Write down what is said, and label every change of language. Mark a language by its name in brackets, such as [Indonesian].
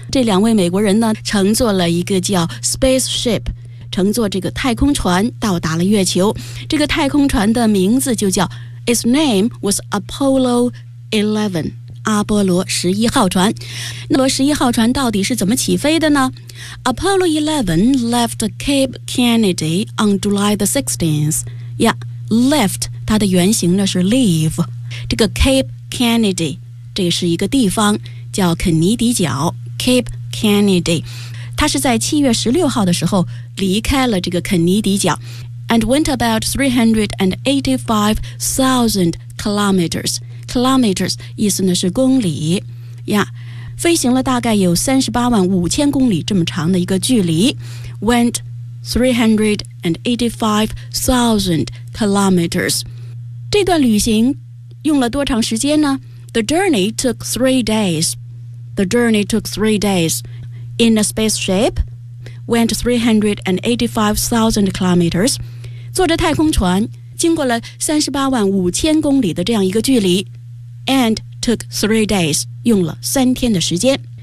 [Chinese] 这两位美国人呢乘坐了一个叫 spaceship, 乘坐这个太空船到达了月球。这个太空船的名字就叫 [English] Its name was Apollo 11, [Chinese] 阿波罗十一号船。那么十一号船到底是怎么起飞的呢？ [English] Apollo 11 left Cape Kennedy on July the 16th. [Chinese] Yeah, left, 它的原型呢是 leave. 这个 Cape Kennedy, 这是一个地方。叫肯尼迪角 Cape Kennedy, 他是在7月16号的时候离开了这个肯尼迪角 [English] and went about 385,000 kilometers. [Chinese] Kilometers 意思呢是公里呀、yeah, 飞行了大概有385,000公里这么长的一个距离 [English] went 385,000 kilometers. [Chinese] 这段旅行用了多长时间呢？ [English] The journey took 3 days. The journey took 3 days in a spaceship, went 385,000 kilometers. [Chinese] 坐着太空船经过了385,000公里的这样一个距离 [English] and took 3 days, [Chinese] 用了三天的时间。